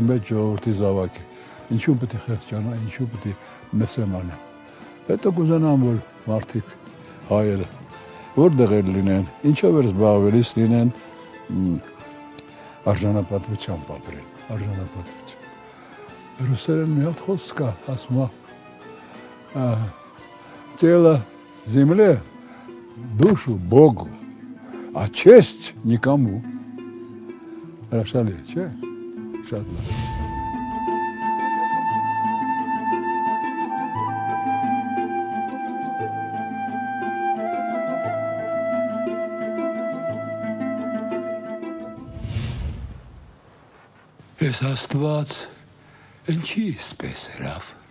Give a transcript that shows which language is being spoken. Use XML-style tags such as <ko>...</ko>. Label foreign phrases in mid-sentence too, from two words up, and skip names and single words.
<hy>մեծ ժողովրդի զավակ է։ Ինչու պետք է խեղճանա, ինչու պետք է մսեմանա։ Հետո կուզենամ, որ մարդիկ հայերը որտեղ էլ լինեն, ինչով էր զբաղվելիս լինեն արժանապատվությամբ ապրեն, արժանապատվությամբ։ Ռուսերեն մի հատ խոսք կա, ասում է</hy> <ru>«Тело земле, душу Богу, а честь никому».</ru> <hy>Հրաշալի է, չէ՞։ Շատ լավ։ Ես Աստված, ինչի իսպես երավ։</hy>